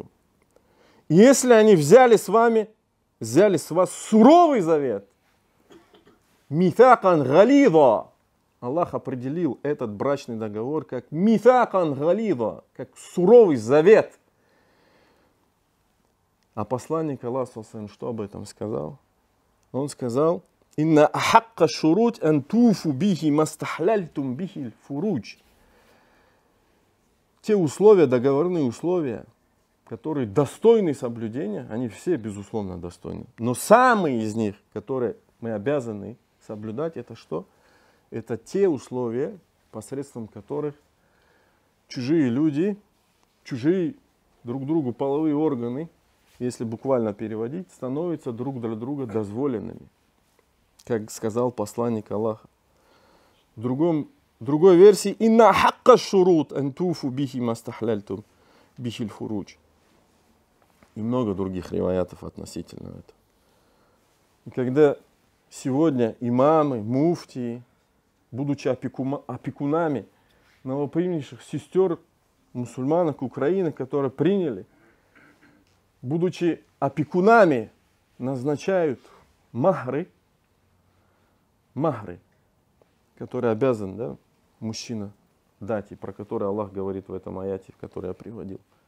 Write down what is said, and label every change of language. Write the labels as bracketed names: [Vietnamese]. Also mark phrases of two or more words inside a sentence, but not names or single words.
[Russian] И если они взяли с вас суровый завет, [Arabic] ميثاقا غليظا, [Russian] Аллах определил этот брачный договор как [Arabic] ميثاقا غليظا, [Russian] как суровый завет. А посланник Аллаха что об этом сказал? Он сказал: [Arabic] إن أحق الشروط أن توفوا به ما استحللتم به الفروج. [Russian] Те условия, договорные условия, которые достойны соблюдения, они все, безусловно, достойны. Но самые из них, которые мы обязаны соблюдать, это что? Это те условия, посредством которых чужие люди, чужие друг другу половые органы, если буквально переводить, становятся друг для друга дозволенными. Как сказал посланник Аллаха. В другой версии: [Arabic] إن حق الشروط أن توفوا به ما استحللتم به الفروج. [Russian] И много других риваятов относительно этого. И когда сегодня имамы, муфтии, будучи опекунами новопринявших сестер мусульманок Украины, которые приняли, будучи опекунами, назначают махры, который обязан, мужчина дать, и про который Аллах говорит в этом аяте, который я приводил.